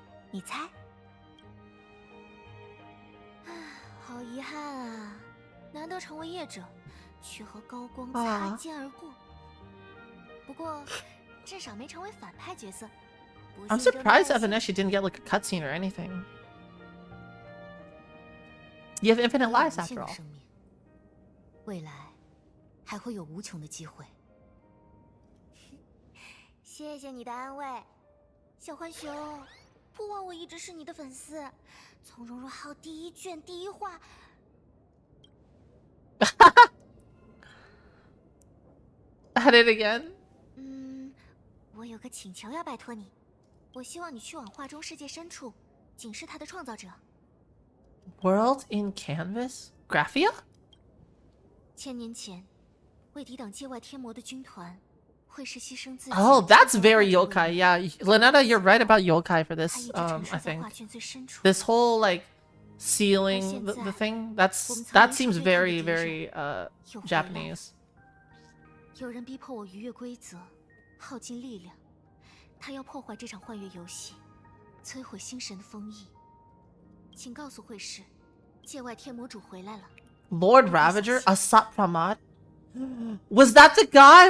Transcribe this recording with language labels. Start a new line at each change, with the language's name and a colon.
Chinese: 你猜？好遗憾啊，难得成为业者，却和高光擦肩而过。不过，至少没成为反派角色。
English: I'm surprised Venetia didn't get like a cutscene or anything. You have infinite lives after all.
Chinese: 未来还会有无穷的机会。谢谢你的安慰，小浣熊。不枉我一直是你的粉丝，从荣荣号第一卷第一话。
English: Had it again?
Chinese: 我有个请求要拜托你。我希望你去往画中世界深处，警示它的创造者。
English: World in Canvas? Graphia?
Chinese: 千年前，为抵挡界外天魔的军团，会是牺牲自己。
English: Oh, that's very yokai. Yeah, Lynetta, you're right about yokai for this. I think this whole like ceiling, the thing, that seems very, very Japanese.
Chinese: 有人逼迫我逾越规则，耗尽力量。他要破坏这场幻月游戏，摧毁星神的封印。请告诉会师，界外天魔主回来了。
English: Lord Ravager, Asat Pramad. Was that the guy?